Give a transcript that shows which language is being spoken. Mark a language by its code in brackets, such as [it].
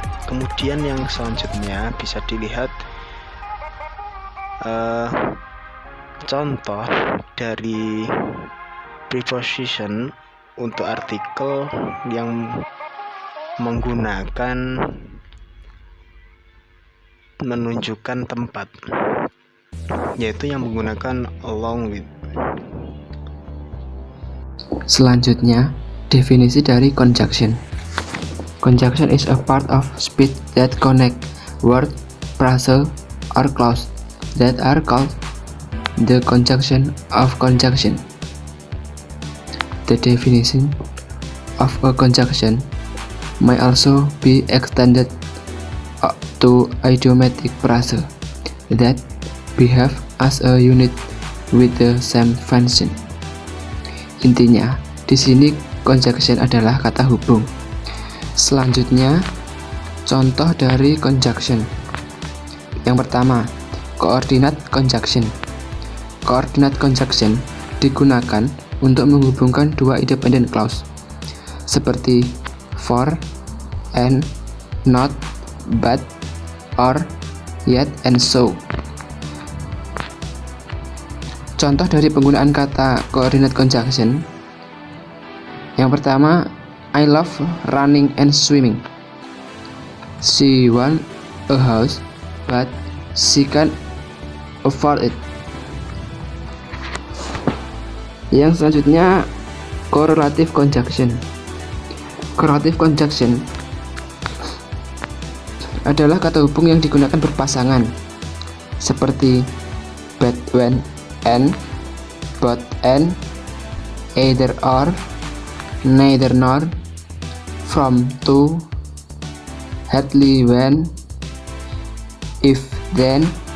[id] Kemudian yang selanjutnya bisa dilihat contoh dari preposition untuk artikel yang menggunakan menunjukkan tempat, yaitu yang menggunakan [en] along with. [id] Selanjutnya, definisi dari conjunction. [en] Conjunction is a part of speech that connect word, phrase, or clause that are called the conjunction of conjunction. The definition of a conjunction may also be extended to idiomatic phrase that behave as a unit with the same function. [id] Intinya, di sini conjunction adalah kata hubung. Selanjutnya, contoh dari conjunction. Yang pertama, coordinate conjunction. Coordinate conjunction digunakan untuk menghubungkan dua independent clause seperti for, and, not, but, or, yet, and so. Contoh dari penggunaan kata coordinate conjunction. Yang pertama, [en] I love running and swimming. She wants a house, but she can't afford it. [id] Yang selanjutnya, correlative conjunction. Correlative conjunction adalah kata hubung yang digunakan berpasangan, seperti but, when, and, both, and, either or, neither nor, from, to, hardly, when, if, then,